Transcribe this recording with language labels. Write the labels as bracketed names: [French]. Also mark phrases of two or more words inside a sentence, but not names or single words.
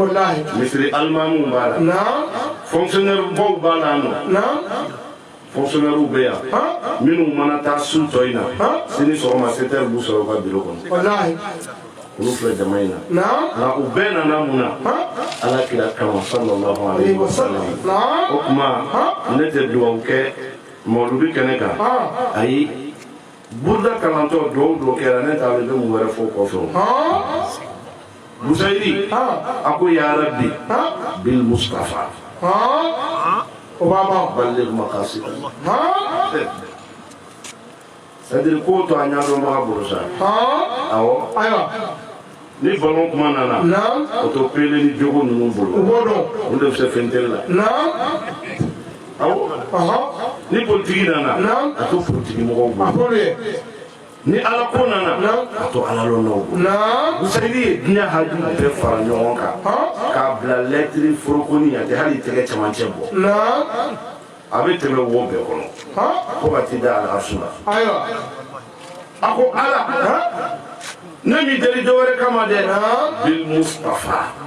[Bambara] Wallahi. Misiri alimamuw b'a la. Fonctionnaire baw b'a la nɔ. Fonctionnaire bɛ yan. Minnu mana taa su tɔ in na. Sini sɔgɔma 7 heures b'u sɔrɔ u ka bureau kɔnɔ. Wallahi. Olu filɛ jama in na. Nka u bɛɛ nana mun na. Ala kira kama [Arabic] صلى الله عليه وسلم. [Bambara] O kuma ne tɛ dugawu kɛ mawludu kɛnɛ kan. Ayi. Burda kalantɔ dugawu kɛra ne t'a bɛ mun wɛrɛ fɔ kɔfɛ. Busayiri a ko [Arabic] يا رب بالمصطفى. [Bambara] O b'a ban. [Arabic] بلغ مقاصد. [Bambara] C'est-à-dire ko to a ɲɛdɔn baga bolo sa. Awɔ. Ayiwa. Ni ballon kuma nana. O to pele ni jogo ninnu bolo. O b'o dɔn. Olu de bɛ se fɛn tɛ la. Awɔ. ni politiki nana a to politiki mɔgɔw bolo ni ala ko nana a to ala lɔnnaw bolo Useyini ye diɲɛ haju bɛɛ fara ɲɔgɔn kan k'a bila lɛtiri forokoni a tɛ hali tɛgɛ cɛmancɛ bɔ a bɛ tɛmɛ wo bɛɛ kɔnɔ fo ka t'i da alasu la a ko ala ne m'i deli dɔ wɛrɛ kama dɛ [Arabic] بالمصطفى